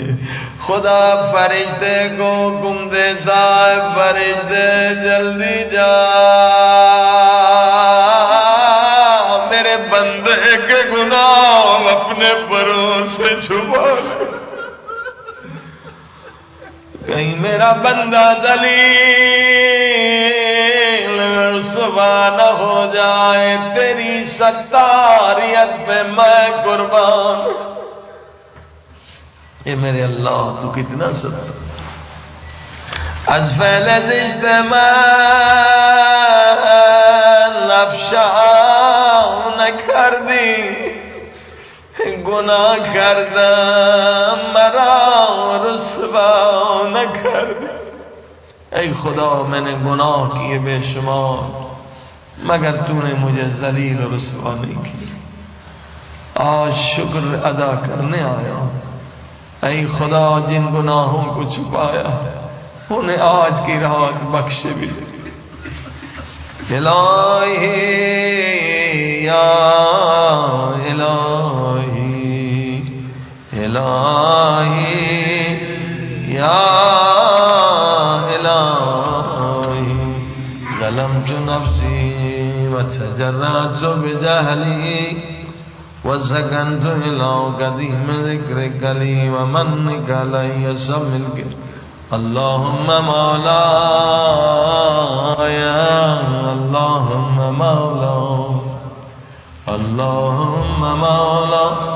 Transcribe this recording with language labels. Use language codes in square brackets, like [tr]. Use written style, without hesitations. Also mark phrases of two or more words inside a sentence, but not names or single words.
[ur] خدا فرشتے کو حکم دیتا ہے فرشتے جلدی جا میرے بندے کے گناہ اپنے پروں سے چھپا کہیں میرا بندہ ذلیل رسوا نہ ہو جائے. تیری ستاریت پہ میں قربان. اے میرے اللہ تو کتنا ستر. [fa] از فعل زشت من افشا نکردی. گناہ کردم مرا رسوا نکردی. [ur] اے خدا میں نے گناہ کیے بے شمار مگر تو نے مجھے ذلیل و رسوا نہیں کیا. آج شکر ادا کرنے آیا. اے خدا جن گناہوں کو چھپایا انہیں آج کی رات بخش بھی. [ar] الہی یا الہی الہی یا الہی ظلمت نفسی وتجرعت بجهلی وسكنت إلى قديم ذكرك لي ومنك علي سمك. اللهم مولاي اللهم مولاي اللهم مولاي.